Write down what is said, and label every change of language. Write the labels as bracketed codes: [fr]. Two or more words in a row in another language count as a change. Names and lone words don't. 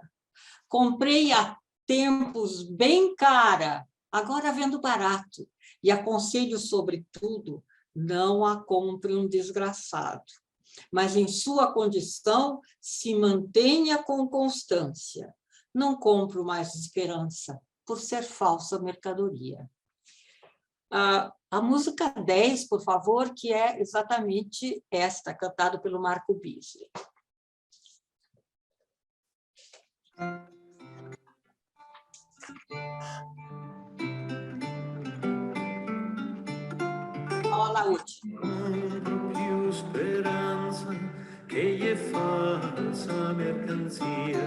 [pt] Comprei há tempos bem cara, agora vendo barato, e aconselho, sobretudo, não a compre um desgraçado, mas em sua condição se mantenha com constância. Não compro mais esperança por ser falsa mercadoria. A música 10, por favor, que é exatamente esta, cantada pelo Marco Bisley. Alaúde. [it] Più speranza che è falsa mercanzia.